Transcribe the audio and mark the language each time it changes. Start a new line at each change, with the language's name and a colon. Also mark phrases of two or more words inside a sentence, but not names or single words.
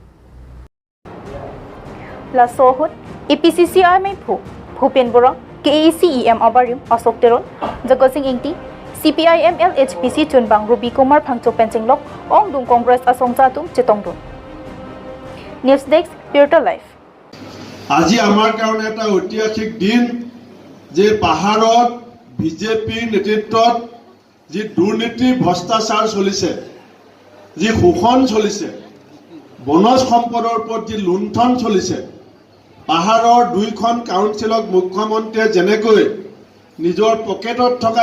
Karbi: La sohut EPCCI mai phu Bhupen Bora KACEM Abarim Asok Teron Jagosing Ingti CPIML HPC Chunbang Ruby Kumar Phangchok Pencinglok Ong Dung Congress Asong Chatum Chitongdun News Desk Purta Life
Assamese: আজি আমাৰ কাৰণে এটা ঐতিহাসিক দিন যে পাহাৰত বিজেপি নেতৃত্বত যি দুৰ্নীতি ভ্ৰষ্টাচাৰ চলিছে যি শোষণ চলিছে বনজ সম্পদৰ ওপৰত যি লুণ্ঠন চলিছে পাহাৰৰ দুইখন কাউন্সিলক মুখ্যমন্ত্ৰীয়ে যেনেকৈ নিজৰ পকেটত থকা